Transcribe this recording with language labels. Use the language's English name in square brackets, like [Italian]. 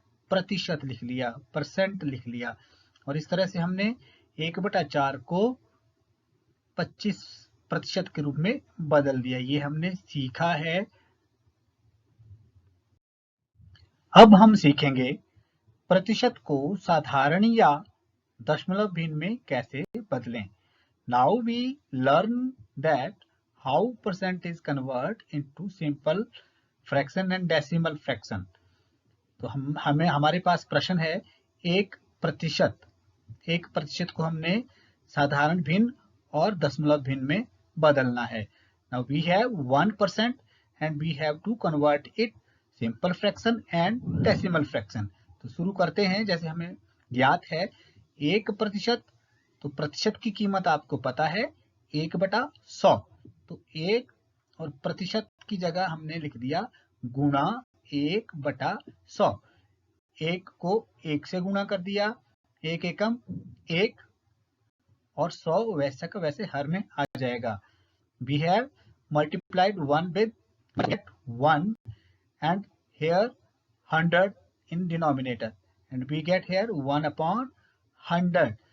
[Hindi] प्रतिशत लिख लिया, परसेंट लिख लिया। और इस तरह से हमने 1/4 को 25% के रूप में बदल दिया। ये हमने सीखा है। अब हम सीखेंगे प्रतिशत को साधारण या दशमलव भिन्न में कैसे बदलें। [English] Now we learn that how percent is convert into simple fraction and decimal fraction। [Hindi] तो हमारे पास प्रश्न है, 1% को हमने साधारण भिन्न और दशमलव भिन्न में बदलना है। [English] Now we have 1% and we have to convert it simple fraction and decimal fraction। [Hindi] तो शुरू करते हैं। जैसे हमें ज्ञात है 1%, तो प्रतिशत की कीमत आपको पता है 1/100। तो 1 और प्रतिशत की जगह हमने लिख दिया गुणा 1/100। 1 को 1 से गुणा कर दिया, 1 एकम 1 और 100 वैसे का वैसे हर में आ जाएगा। [English] We have multiplied 1 with 1 and here 100 in denominator and we get here 1/100।